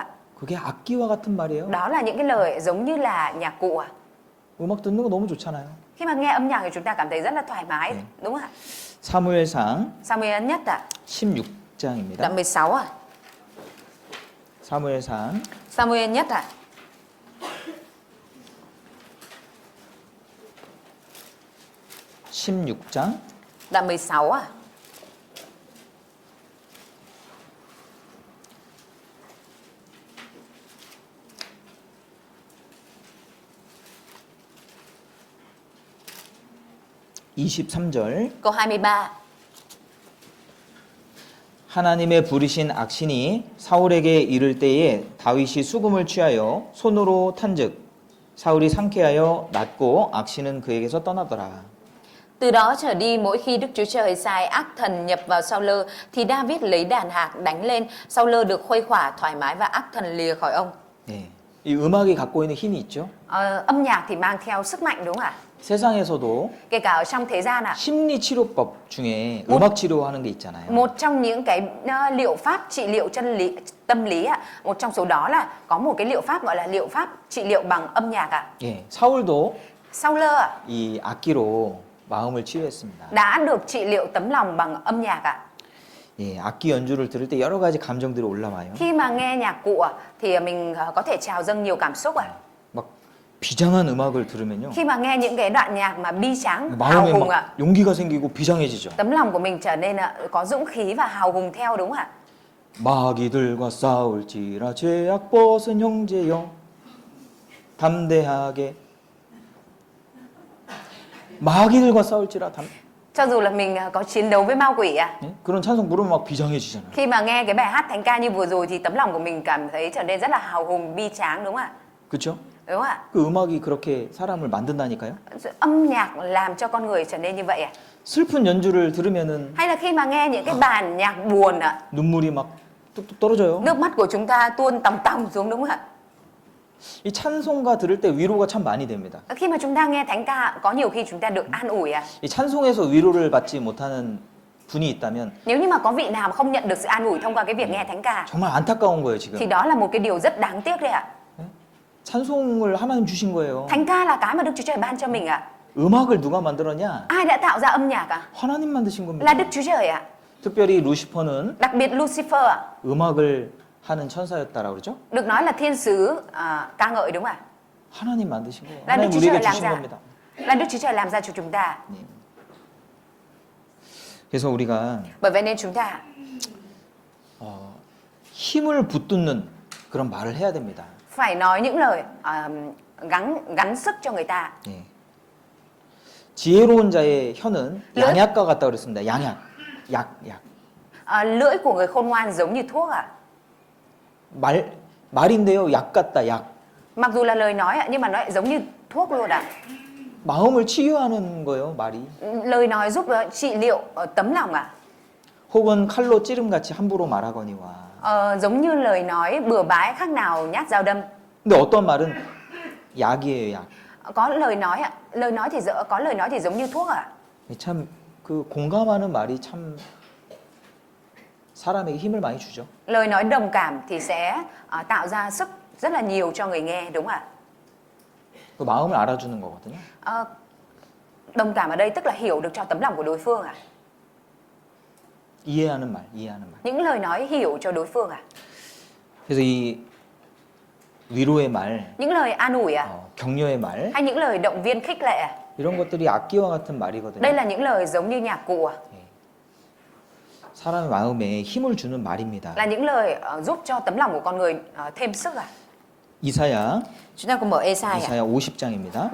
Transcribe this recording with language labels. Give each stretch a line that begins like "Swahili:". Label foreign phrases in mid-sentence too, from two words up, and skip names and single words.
Korean: 그게 악기와 같은 말이에요.
Vietnamese: Đó là những cái lời giống như là nhạc cụ ạ.
Korean: 음악 듣는 거 너무 좋잖아요.
Vietnamese: Khi mà nghe âm nhạc thì chúng ta cảm thấy rất là thoải mái,
Korean: 네.
Vietnamese: đúng không ạ?
Korean: 사무엘상
Vietnamese: Samuel nhất ạ,
Korean: 16장입니다.
Vietnamese: đoạn 16 ạ.
Korean: 사무엘상
Vietnamese: Samuel nhất ạ.
Korean: 16장
Vietnamese: Đoạn 16 ạ. Câu 23.
Korean: 하나님의 부리신 악신이 사울에게 이를 때에 다윗이 수금을 취하여 손으로 탄즉 사울이 상쾌하여 낫고 악신은 그에게서 떠나더라.
Vietnamese: Từ đó trở đi, mỗi khi Đức Chúa Trời sai ác thần nhập vào Saul thì David lấy đàn hạc đánh lên, Saul được khuây khỏa thoải mái và ác thần lìa khỏi ông.
Korean: 네. 이 음악이 갖고 있는 힘이 있죠.
Vietnamese: Âm nhạc thì mang theo sức mạnh đúng không ạ?
Korean: 세상에서도
Vietnamese: Kể cả ở trong thế gian ạ.
Korean: 심리 치료법 중에 음악 치료하는 게 있잖아요.
Vietnamese: Một trong những cái liệu pháp trị liệu tâm lý ạ, một trong số đó là có một cái liệu pháp gọi là liệu pháp trị liệu bằng âm nhạc ạ.
Korean: 예, 사울도
Vietnamese: Saul ạ,
Korean: 이 악기로 마음을 치유했습니다.
Vietnamese: đã được trị liệu tấm lòng bằng âm nhạc ạ.
Korean: 예, 악기 연주를 들을 때 여러 가지 감정들이 올라와요.
Vietnamese: Khi mà nghe nhạc cụ ạ, thì mình có thể trào dâng nhiều cảm xúc ạ.
Korean: 막 비장한 음악을 들으면요.
Vietnamese: Khi mà nghe những cái đoạn nhạc mà bi tráng, hào
Korean: 마음에
Vietnamese: hùng
Korean: 막
Vietnamese: ạ,
Korean: 용기가 생기고 비장해지죠.
Vietnamese: tấm lòng của mình trở nên có dũng khí và hào hùng theo đúng không ạ?
Korean: 마귀들과 싸울지라 죄악 벗은 형제여 담대하게 마귀들과 싸울지라
Vietnamese: Cho dù là mình có chiến đấu với ma quỷ ạ,
Korean: 예? 그런 찬송 부르면 막 비장해지잖아요.
Vietnamese: khi mà nghe cái bài hát thánh ca như vừa rồi thì tấm lòng của mình cảm thấy trở nên rất là hào hùng, bi tráng đúng không ạ?
Korean: 그렇죠?
Vietnamese: Đúng không ạ?
Korean: 그 음악이 그렇게 사람을 만든다니까요.
Vietnamese: Âm nhạc làm cho con người trở nên như vậy ạ.
Korean: 슬픈 연주를 들으면은
Vietnamese: Hay là khi mà nghe những cái bản nhạc buồn ạ,
Korean: 눈물이 막 뚝뚝 떨어져요.
Vietnamese: nước mắt của chúng ta tuôn tòng tòng xuống đúng không ạ?
Korean: 이 찬송가 들을 때 위로가 참 많이 됩니다.
Vietnamese: Khi mà chúng ta nghe thánh ca, có nhiều khi chúng ta được an ủi ạ.
Korean: 이 찬송에서 위로를 받지 못하는 분이 있다면
Vietnamese: Nếu như mà có vị nào mà không nhận được sự an ủi thông qua cái việc nghe thánh ca,
Korean: 정말 안타까운 거예요,
Vietnamese: thì
Korean: 지금.
Vietnamese: đó là một cái điều rất đáng tiếc đấy ạ.
Korean: 찬송을 하나님 주신 거예요.
Vietnamese: Thánh ca là cái mà Đức Chúa Trời ban cho mình ạ.
Korean: 음악을 누가 만들었냐?
Vietnamese: Ai đã tạo ra âm nhạc ạ?
Korean: 하나님 만드신 겁니다.
Vietnamese: Là Đức Chúa Trời ạ.
Korean: 특별히 루시퍼는
Vietnamese: Đặc biệt Lucifer ạ,
Korean: 음악을 하는 천사였다라고 그러죠?
Vietnamese: được nói là thiên sứ ca ngợi đúng không ạ?
Korean: 하나님 만드신 거예요.
Vietnamese: Là Đức
Korean: 하나님
Vietnamese: Chúa Trời
Korean: 우리에게
Vietnamese: làm
Korean: 주신
Vietnamese: ra.
Korean: 겁니다.
Vietnamese: Là Đức Chúa Trời làm ra cho chúng ta.
Korean: 그래서 우리가
Vietnamese: Bởi vậy nên chúng ta
Korean: 힘을 붙듣는 그런 말을 해야 됩니다.
Vietnamese: phải nói những lời gắn sức cho người ta.
Korean: 예. 지혜로운 자의 혀는 네. 양약과 같다 그랬습니다. 양약, 약.
Vietnamese: Lưỡi của người khôn ngoan giống như thuốc à.
Korean: 말인데요, 약 같다, 약.
Vietnamese: Mặc dù là lời nói nhưng mà nó lại giống như thuốc luôn ạ.
Korean: 마음을 치유하는 거예요, 말이.
Vietnamese: Lời nói giúp trị liệu tấm lòng à.
Korean: 혹은 칼로 찌름같이 함부로 말하거니와.
Vietnamese: Giống như lời nói bừa bãi khác nào nhát dao đâm.
Korean: 근데 어떤 말은 약이에요, 약.
Vietnamese: Có lời nói ạ, có lời nói thì giống như thuốc à.
Korean: 참 그 공감하는 말이 참 사람에게 힘을 많이 주죠.
Vietnamese: Lời nói đồng cảm thì sẽ tạo ra sức rất là nhiều cho người nghe, đúng không ạ?
Korean: 그 마음을 알아주는 거거든요.
Vietnamese: Đồng cảm ở đây tức là hiểu được cho tấm lòng của đối phương à.
Korean: 이해하는 말.
Vietnamese: Những lời nói hiểu cho đối phương à.
Korean: 그래서 이 위로의 말,
Vietnamese: Những lời an ủi à.
Korean: 격려의 말,
Vietnamese: Hay những lời động viên khích lệ à.
Korean: 이런 것들이 악기와 같은 말이거든요.
Vietnamese: Đây là những lời giống như nhạc cụ à.
Korean: 사람의 마음에 힘을 주는 말입니다.
Vietnamese: Là những lời giúp cho tấm lòng của con người thêm sức à.
Korean: 이사야,
Vietnamese: Chúng ta cùng mở Ê-sai ạ.
Korean: 이사야 50장입니다.